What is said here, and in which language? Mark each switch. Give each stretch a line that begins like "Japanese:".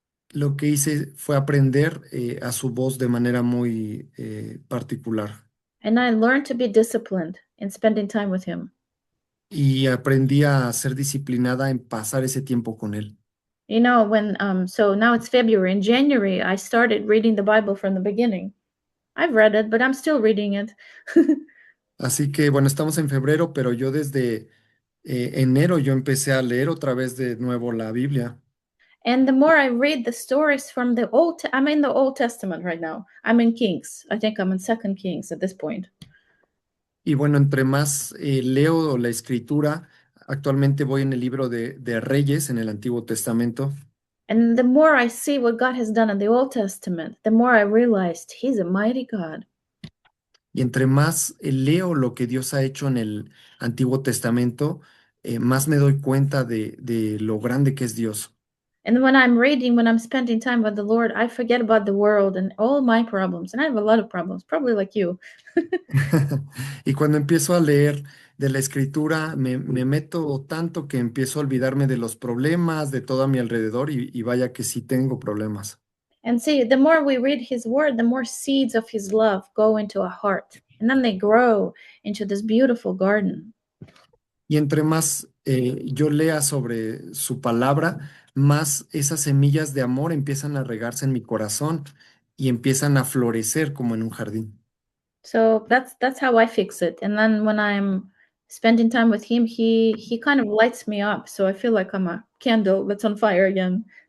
Spanish: Lo que hice fue aprender a su voz de manera muy particular.
English: And I learned to be disciplined in spending time with him.
Spanish: Y aprendí a ser disciplinada en pasar ese tiempo con Él.
English: You know, so now it's February. In January, I started reading the Bible from the beginning. I've read it, but I'm still reading it.
Spanish: Así que, bueno, estamos en febrero, pero yo desde enero yo empecé a leer otra vez de nuevo la Biblia.
English: And the more I read the stories from I'm in the Old Testament right now. I'm in Kings. I think I'm in Second Kings at this point.
Spanish: Y bueno, entre más leo la escritura, actualmente voy en el libro de Reyes en el Antiguo Testamento.
English: And the more I see what God has done in the Old Testament, the more I realized He's a mighty God.
Spanish: Y entre más leo lo que Dios ha hecho en el Antiguo Testamento, más me doy cuenta de lo grande que es Dios.
English: And when I'm reading, when I'm spending time with the Lord, I forget about the world and all my problems. And I have a lot of problems, probably like you.
Spanish: Y cuando empiezo a leer de la escritura, me meto tanto que empiezo a olvidarme de los problemas, de todo a mi alrededor y vaya que sí tengo problemas.
English: And see, the more we read His Word, the more seeds of His love go into our heart. And then they grow into this beautiful garden.
Spanish: Y entre más yo lea sobre su palabra, más esas semillas de amor empiezan a regarse en mi corazón y empiezan a florecer como en un jardín.
English: So that's how I fix it. And then when I'm spending time with Him, He kind of lights me up. So I feel like I'm a candle that's on fire again.